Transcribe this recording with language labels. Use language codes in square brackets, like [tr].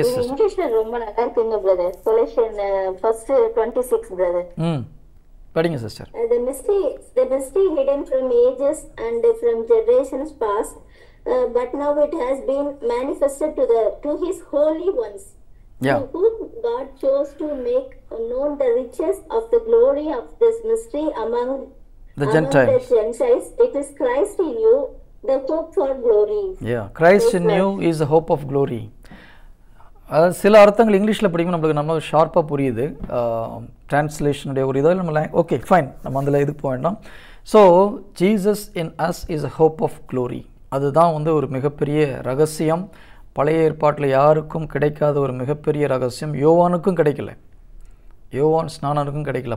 [ta] இங்கிலீஷ்ல ரொம்ப நல்லா இருக்குங்க பிரதர். Colossians 1:26 brother. படிங்க sister. [en] The mystery hidden from ages and from generations past, but now it has been manifested to his holy ones, Yeah. whom God chose to make known the riches of the glory of this mystery among The Gentiles. It is Christ in you, the hope for glory. Yeah, Christ in you is the hope of glory. [ta] அதாவது சில அர்த்தங்கள் இங்கிலீஷில் படிக்கும் நம்மளுக்கு நம்ம ஷார்ப்பாக புரியுது, டிரான்ஸ்லேஷனுடைய ஒரு இதில் நம்ம ஓகே ஃபைன், நம்ம அதில் இதுக்கு போக வேண்டாம். [en] So Jesus in us is a hope of glory. [ta] அதுதான் வந்து ஒரு மிகப்பெரிய ரகசியம். பழைய ஏற்பாட்டில் யாருக்கும் கிடைக்காத ஒரு மிகப்பெரிய ரகசியம். யோவானுக்கும் கிடைக்கல, யோவான் ஸ்நானனுக்கும் கிடைக்கல.